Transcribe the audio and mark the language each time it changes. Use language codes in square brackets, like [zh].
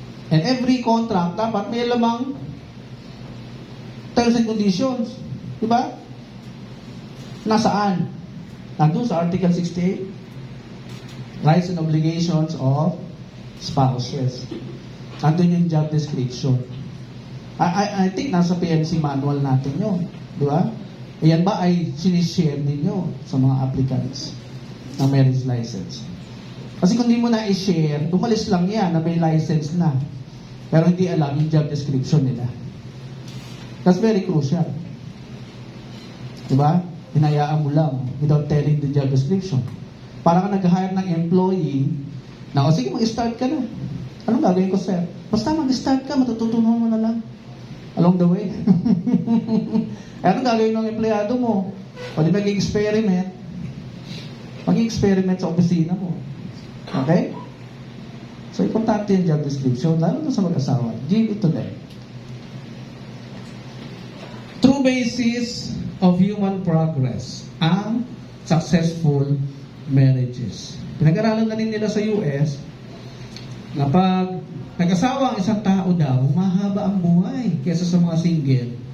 [en] And every contract, [tl] dapat may lamang terms and conditions. Diba? Nasaan? Nandun sa [en] Article 68. Rights and obligations of spouses. [tl] Nandun yung job description. [en] I think [tl] nasa PNC manual natin yun. Di ba? Ayan ba ay sinishare ninyo sa mga applicants ng marriage license? Kasi kung di mo na i-share, umalis lang yan na may license na. Pero hindi alam yung job description nila. [en] That's very crucial. [tl] Di ba? Hinayaan mo lang [en] without telling the job description. [tl] Para ka nag-hire ng employee na, sige, mag-start ka na. Anong gagawin ko, sir? Basta mag-start ka, matututunan mo na lang. [en] Along the way. [tl] Anong gagawin ng empleyado mo? O di mag-experiment. Mag-experiment sa opisina mo. Okay? So, importante yung job description, lalo na sa mag-asawa. [en] Give it to them. True basis of human progress, [tl] ang [en] successful marriages. [tl] Pinag-aralan na rin nila sa US na pag nag-asawa ang isang tao daw, mahaba ang buhay kaysa sa mga single.